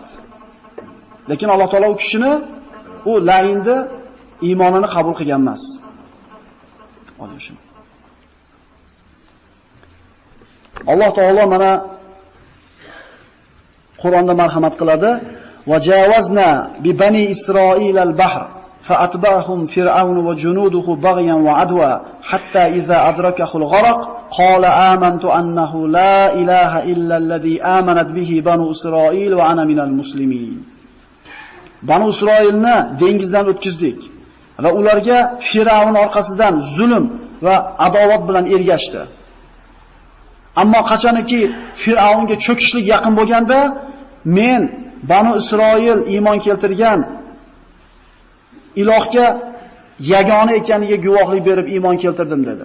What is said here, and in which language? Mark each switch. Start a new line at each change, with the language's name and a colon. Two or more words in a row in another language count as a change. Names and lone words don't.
Uzbek: Lekin Alloh taolo u kishini u la'inda iymonini qabul qilgan emas. Oling shuni. Alloh taolo mana Qur'onda marhamat qiladi.
Arabic: وَجَاوَزْنَا بِبَنِي إِسْرَائِيلَ الْبَحْرَ فَأَتْبَعَهُمْ فِرْعَوْنُ وَجُنُودُهُ بَغْيًا وَعَدْوًا حَتَّى إِذَا أَدْرَكَهُ الْغَرَقُ قَالَ آمَنْتُ أَنَّهُ لَا إِلَهَ إِلَّا الَّذِي آمَنَتْ بِهِ بَنُو إِسْرَائِيلَ وَأَنَا مِنَ الْمُسْلِمِينَ.
Uzbek: Banu Isroilni dengizdan o'tkazdik va ularga Fir'avn orqasidan zulm va adovat bilan ergashdi. Ammo qachonki Fir'avnga cho'kishlik yaqin bo'lganda, men Banu Isroil iymon keltirgan ilohga yagona ekaniga guvohlik berib iymon keltirdim dedi.